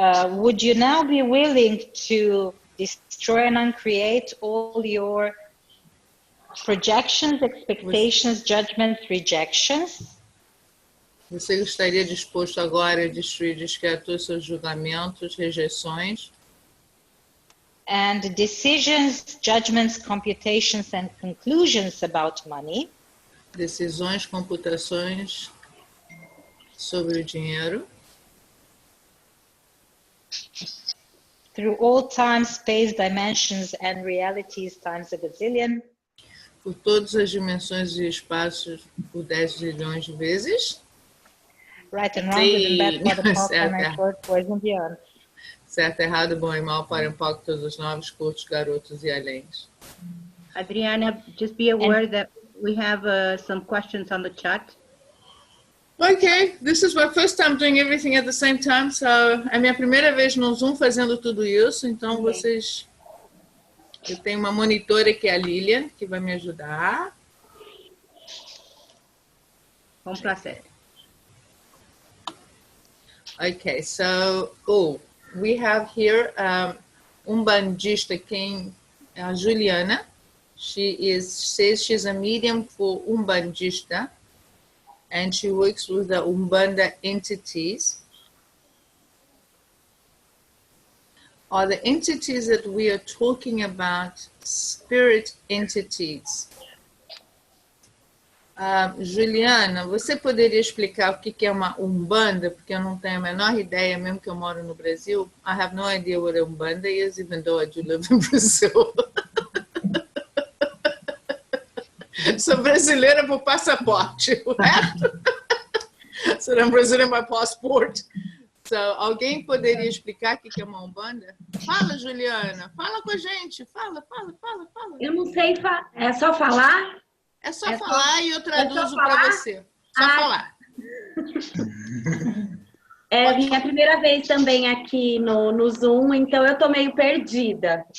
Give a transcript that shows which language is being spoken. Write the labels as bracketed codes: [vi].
[en] Would you now be willing to destroy and uncreate all your projections, expectations, judgments, rejections? [pt] Você estaria disposto agora a destruir, descriar todos os seus julgamentos, rejeições? [en] And decisions, judgments, computations, and conclusions about money. [pt] Decisões, computações sobre o dinheiro. [en] Through all time, space, dimensions, and realities times a gazillion. [pt] Por todas as dimensões e espaços por 10 zilhões de vezes. [en] Right and wrong, good and bad, what a pop, and short, boys and beyond. [pt] Certo, errado, bom e mal, para um pouco, todos os novos, curtos, garotos e aléns. [en] Adriana, just be aware that we have some questions on the chat. [pt] Okay, this is my first time doing everything at the same time, so é a minha primeira vez no Zoom fazendo tudo isso, então vocês... Eu tenho uma monitora que é a Lilian, que vai me ajudar. Complacer. [en] Okay, so, we have here umbandista, a Juliana. Says she's a medium for umbandista, and she works with the Umbanda entities. Are the entities that we are talking about spirit entities? [pt] Juliana, você poderia explicar o que é uma Umbanda? Porque eu não tenho a menor ideia, mesmo que eu moro no Brasil. [en] I have no idea what a Umbanda is, even though I do live in Brazil. [pt] Sou brasileira por passaporte, o resto. [en] So I'm Brazilian by passport. [pt] So, alguém poderia explicar o que é uma Umbanda? Fala, Juliana. Fala com a gente. Fala. Eu não sei, é só falar? É só falar e eu traduzo para você. Só falar. É minha primeira vez também aqui no Zoom, então eu tô meio perdida.